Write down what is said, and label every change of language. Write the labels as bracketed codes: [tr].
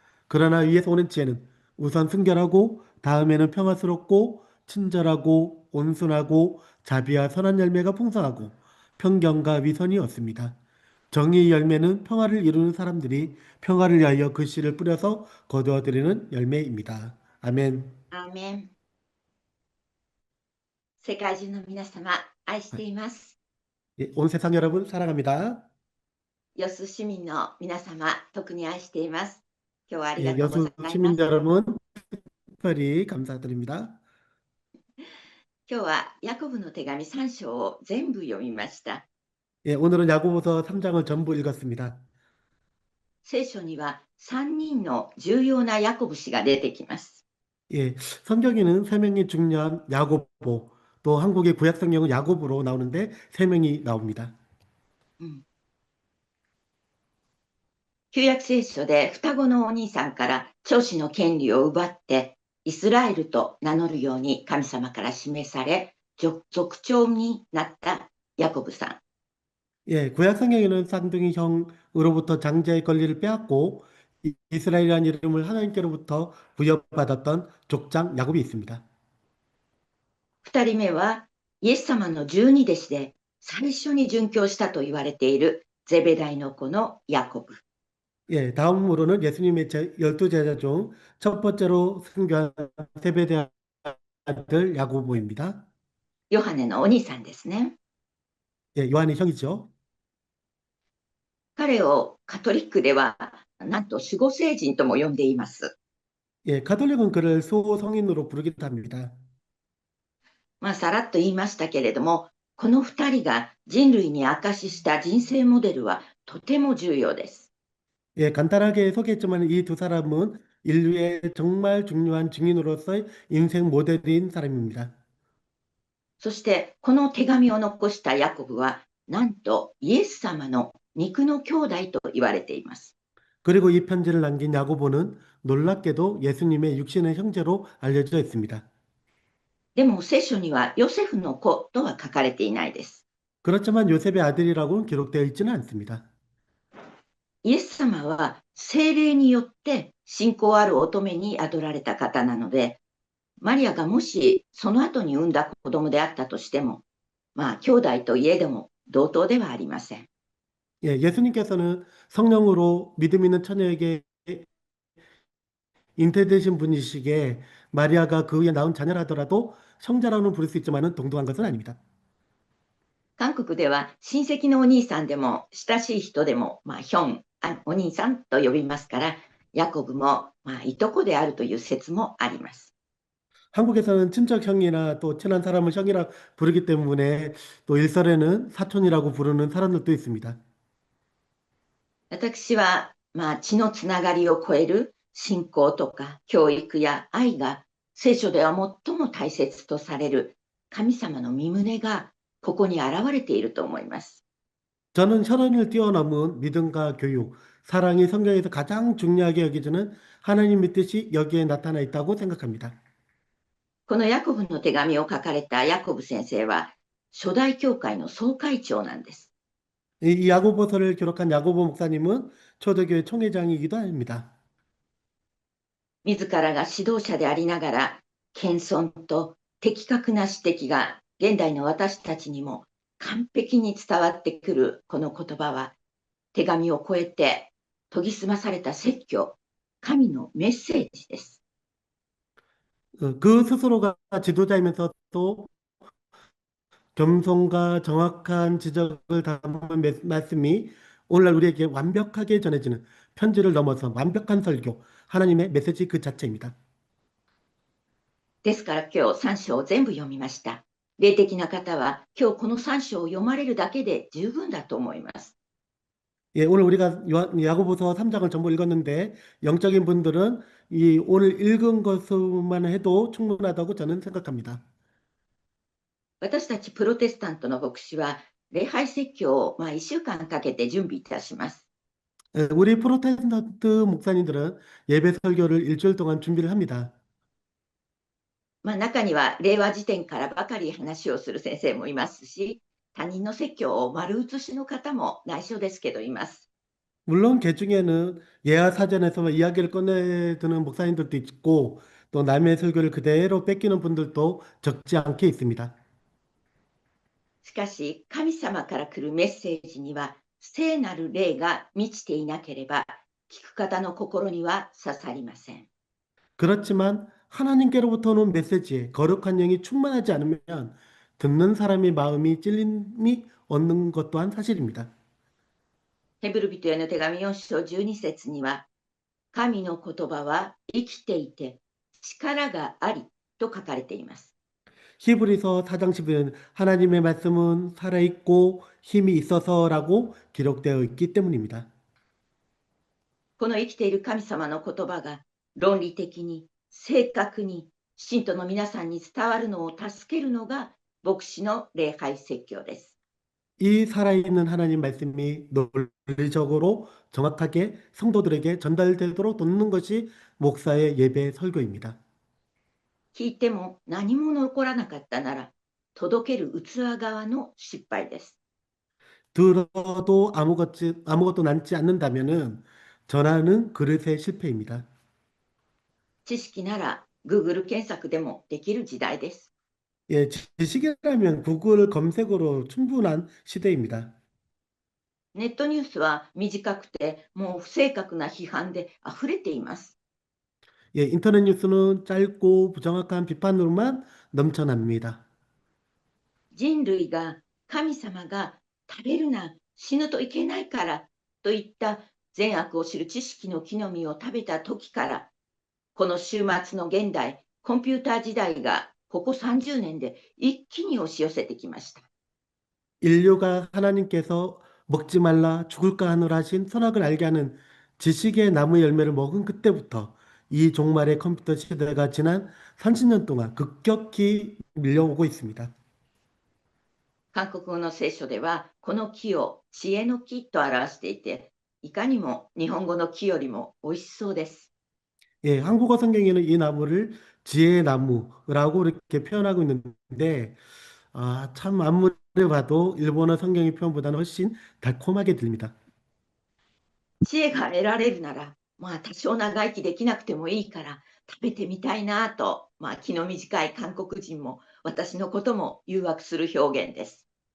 [ko] 그러나 위에서 오는 지혜는 우선 순결하고 다음에는 평화스럽고 친절하고 온순하고 자비와 선한 열매가 풍성하고 편견과 위선이 없습니다. 정의의 열매는 평화를 이루는 사람들이 평화를 위하여 그 씨를 뿌려서 거두어들이는 열매입니다. 아멘. [ja] アーメン。世界中の皆様、愛しています。 [ko] 예, 온 세상 여러분 사랑합니다. [ja] ヨス市民の皆様、特に愛しています。今日はありが [ko] 예, [ja] とうござ [ko] 여수 [ja] いま [ko] 시민 [ja] す。 [ko] 여러분 특별히 감사드립니다. [ja] 今日はヤコブの手紙3章を全部読みました。 [ko] 예, 오늘은 야고보서 3장을 전부 읽었습니다. [ja] 聖書には3人の重要なヤコブ氏が出てきます。 [ko] 예, 성경에는 세 명이 중요한 야고보, 또 한국의 구약 성경은 야고보로 나오는데 세 명이 나옵니다. [ja] 旧約聖書で双子のお兄さんから長子の権利を奪ってイスラエルと名乗るように神様から示され族長になったヤコブさん。 [ko] 예, 구약 성경에는 쌍둥이 형으로부터 장자의 권리를 빼앗고 이스라엘이라는 이름을 하나님께로부터 부여받았던 족장 야곱이 있습니다. [ja] 二人目はイエス様の十二弟子で最初に殉教したと言われているゼベダイの子のヤコブ。 [ko] 예, 다음으로는 예수님의 12제자 중 첫 번째로 순교한 세베대 아들 야고보입니다. [ja] ヨハネのお兄さんですね。 [ko] 예, 요한의 형이죠. [ja] 彼をカトリックではなんと守護聖人とも呼んでいます。 [ko] 예, 가톨릭은 그를 수호성인으로 부르기도 합니다. [ja] まあさらっと言いましたけれども、この二人が人類に証しした人生モデルはとても重要です。 [ko] 예, 간단하게 소개했지만 이 두 사람은 인류의 정말 중요한 증인으로서의 인생 모델인 사람입니다. [ja] そしてこの手紙を残したヤコブはなんとイエス様の肉の兄弟と言われています。 [ko] 그리고 이 편지를 남긴 야고보는 놀랍게도 예수님의 육신의 형제로 알려져 있습니다. [ja] でも聖書にはヨセフの子とは書かれていないです。 [ko] 그렇지만 요셉의 아들이라고는 기록되어 있지는 않습니다. [ja] イエス様は聖霊によって信仰ある乙女に宿られた方なので、マリアがもしその後に産んだ子供であったとしても、まあ兄弟といえども同等ではありません。 [ko] 예, 예수님께서는 성령으로 믿음 있는 처녀에게 잉태되신 분이시기에 마리아가 그 후에 낳은 자녀라더라도 형제라고는 부를 수 있지만은 동등한 것은 아닙니다. [ja] 韓国では親戚のお兄さんでも親しい人でも、まあ、ヒョン、お兄さんと呼びますから、ヤコブも、まあ、いとこであるという説もあります。 [ko] 한국에서는 친척 형이나 또 친한 사람을 형이라 부르기 때문에 또 일설에는 사촌이라고 부르는 사람들도 있습니다. [ja] 私は、まあ、血のつながりを超える信仰とか教育や愛が聖書では最も大切とされる神様の御胸がここに現れていると思います。 [ko] 저는 혈연을 뛰어넘은 믿음과 교육, 사랑이 성경에서 가장 중요하게 여겨지는 하나님의 뜻이 여기에 나타나 있다고 생각합니다. [ja] このヤコブの手紙を書かれたヤコブ先生は、初代教会の総会長なんです。 [ko] 이 야고보서를 기록한 야고보 목사님은 초대교회 총회장이기도 합니다. [ja] 自らが指導者でありながら、謙遜と的確な指摘が現代の私たちにも完璧に伝わってくるこの言葉は、手紙を超えて研ぎ澄まされた説教、神のメッセージです。 [ko] 그 스스로가 지도자이면서도 겸손과 정확한 지적을 담은 말씀이 오늘날 우리에게 완벽하게 전해지는 편지를 넘어서 완벽한 설교, 하나님의 메시지 그 자체입니다. [ja] ですから今日3章を全部読みました。霊的な方は今日この3章を読まれるだけで十分だと思います。 [ko] 예, 오늘 우리가 야고보서 3장을 전부 읽었는데 영적인 분들은 이 오늘 읽은 것만 해도 충분하다고 저는 생각합니다. [ja] 私たちプロテスタントの牧師は礼拝説教を1週間かけて準備いたします。 [ko] 예, 우리 프로테스탄트 목사님들은 예배 설교를 일주일 동안 준비를 합니다. [ja] 中には令和辞典からばかり話をする先生もいますし、他人の説教を丸写しの方も内緒ですけどいます。 [ko] 물론 개 중에는 예화 사전에서 이야기를 꺼내드는 목사님들도 있고 또 남의 설교를 그대로 뺏기는 분들도 적지 않게 있습니다. [ja] しかし神様から来るメッセージには聖なる霊が満ちていなければ聞く方の心には刺さりません。 [ko] 그렇지만 하나님께로부터 오는 메시지에 거룩한 영이 충만하지 않으면 듣는 사람의 마음이 찔림이 얻는 것 또한 사실입니다. [ja] ヘブル人への手紙4章12節には、神の言葉は生きていて力がありと書かれています。 [ko] 히브리서 4장 10은 하나님의 말씀은 살아있고 힘이 있어서라고 기록되어 있기 때문입니다. [ja] この生きている神様の言葉が論理的に正確に信徒の皆さんに伝わるのを助けるのが牧師の礼拝説教です。 [ko] 이 살아있는 하나님 말씀이 논리적으로 정확하게 성도들에게 전달되도록 돕는 것이 목사의 예배 설교입니다. [ja] 聞いても何も残らなかったなら届ける器側の失敗です。 [ko] 들어도 아무것도 남지 않는다면은 전하는 그릇의 실패입니다. [ja] 知識なら Google 検索でもできる時代です。 [ko] 예, 지식이라면 구글 검색으로 충분한 시대입니다. [ja] ネットニュースは短くてもう不正確な批判で溢れています。 [ko] 예, 인터넷 뉴스는 짧고 부정확한 비판으로만 넘쳐납니다. [ja] 人類が神様が食べるな死ぬといけないからといった善悪を知る知識の木の実を食べた時からこの終末の現代コンピューター時代がここ30年で一気に押し寄せてきました。 [ko] 인류가 하나님께서 먹지 말라 죽을까 하노라 하신 선악을 알게 하는 지식의 나무 열매를 먹은 그때부터 이 종말의 컴퓨터 시대가 지난 30년 동안 급격히 밀려오고 있습니다. [ja] 韓国語の聖書ではこの木を知恵の木と表していていかにも日本語の木よりも美味しそうです。 [ko] 예, 한국어 성경에는 이 나무를 지혜의 나무라고 이렇게 표현하고 있는데 참 아무리 봐도 일본어 성경의 표현보다는 훨씬 달콤하게 들립니다. [ja] 知恵が得られるなら多少長生きできなくてもいいから食べてみたいなと、気の短い韓国人も私のことも誘惑する表現です。